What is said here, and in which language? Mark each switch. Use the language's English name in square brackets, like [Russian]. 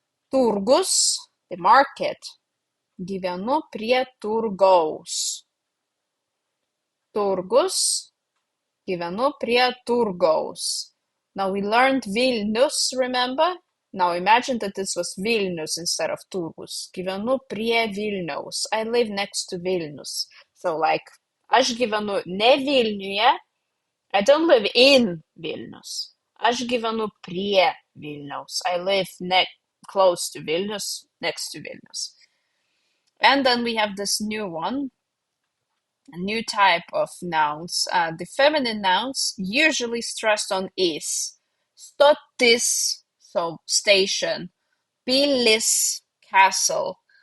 [Lithuanian] Turgus, [English] the market. [Lithuanian] Gyvenu prie turgaus. Turgus, gyvenu prie turgaus. [English] Now we learned Vilnius, remember? Now imagine that this was Vilnius instead of Turgus. [Lithuanian] Gyvenu prie Vilniaus. [English] I live next to Vilnius. So like, [Lithuanian] aš gyvenu ne Vilniuje. [English] I don't live in Vilnius. [Lithuanian] Aš gyvenu prie Vilniaus. [English] I live close to Vilnius, next to Vilnius. And then we have this new one, a new type of nouns. The feminine nouns usually stressed on is. Stotis, so station. Pilis, castle.